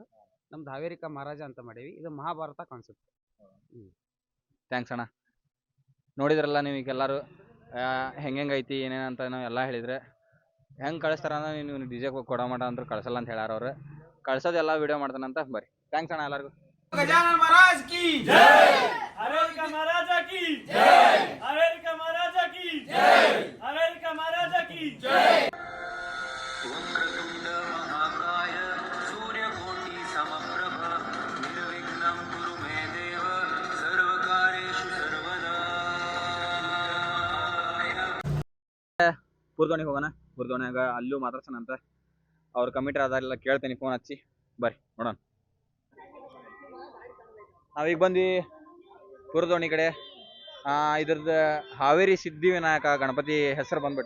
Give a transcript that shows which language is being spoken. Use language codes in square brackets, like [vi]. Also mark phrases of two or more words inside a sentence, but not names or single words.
[kn] ನಮ್ದು ಹಾವೇರಿಕ ಮಹಾರಾಜ ಅಂತ ಮಾಡೀವಿ. ಇದು ಮಹಾಭಾರತ ಕಾನ್ಸೆಪ್ಟ್. ಥ್ಯಾಂಕ್ಸ್ ಅಣ್ಣ. ನೋಡಿದ್ರಲ್ಲ ನೀವು ಈಗ ಎಲ್ಲರೂ ಹೆಂಗೈತಿ ಏನೇನಂತ ನಾವು ಎಲ್ಲ ಹೇಳಿದ್ರೆ ಹೆಂಗೆ ಕಳಿಸ್ತಾರ ಅಂದ್ರೆ ನೀವು DJ ಕೊಡೋ ಮಟ ಅಂದ್ರೆ ಕಳ್ಸಲ್ಲ ಅಂತ ಹೇಳ್ಯಾರ ಅವ್ರು. ಕಳ್ಸೋದೆಲ್ಲ ವಿಡಿಯೋ ಮಾಡ್ತಾನಂತ. ಬರ್ರಿ. ಥ್ಯಾಂಕ್ಸ್ ಅಣ್ಣ ಎಲ್ಲರಿಗೂ. [hi] गजानन महाराज की जय, हावेरी महाराजा की जय, हावेरी महाराजा की जय, हावेरी महाराजा की जय। [sa] वक्रतुंड महाकाय सूर्यकोटि समप्रभ निर्विघ्नं कुरु मे देव सर्वकार्येषु सर्वदा। [kn] ಪುರ್ದೋಣಿಗೆ ಹೋಗೋಣ. ಪುರ್ದೋಣಿಯಾಗ ಅಲ್ಲೂ ಮಾತಾಡ್ಸೋಣಂತ. ಅವ್ರ ಕಮಿಟರ್ ಅದಾರೆಲ್ಲ ಕೇಳ್ತೀನಿ ಫೋನ್ ಹಚ್ಚಿ. ಬರ್ರಿ ನೋಡೋಣ. ನಾವೀಗ ಬಂದ್ವಿ ಪುರದೋಣಿ ಕಡೆ. ಇದ್ರದ್ದು ಹಾವೇರಿ ಸಿದ್ಧಿವಿನಾಯಕ ಗಣಪತಿ ಹೆಸರು ಬಂದ್ಬಿಟ್ಟೆ.